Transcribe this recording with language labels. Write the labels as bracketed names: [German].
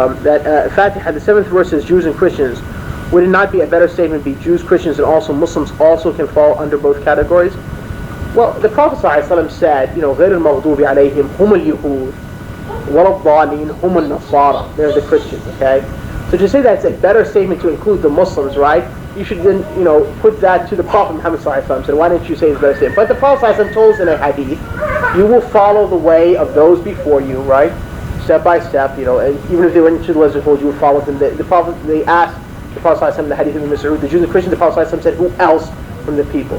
[English] That Fatiha, the 7th verse is Jews and Christians. Would it not be a better statement be Jews, Christians, and also Muslims also can fall under both categories? Well, the Prophet ﷺ said, [Arabic] غَيْرِ الْمَغْضُوبِ عَلَيْهِمْ هُمُ الْيَهُودِ وَلَا الضَّالِينَ هُمُ النَّصَارَى. [English] They're the Christians, okay? So to say that it's a better statement to include the Muslims, right? You should then, put that to the Prophet Muhammad ﷺ. So why didn't you say it's a better statement? But the Prophet ﷺ told us in a hadith, you will follow the way of those before you, right? Step by step, and even if they went into the lesser fold, you would follow them. The Prophet, they asked the Prophet ﷺ, the hadith of Mas'ud, the Jews and Christians, the Prophet ﷺ said, who else from the people?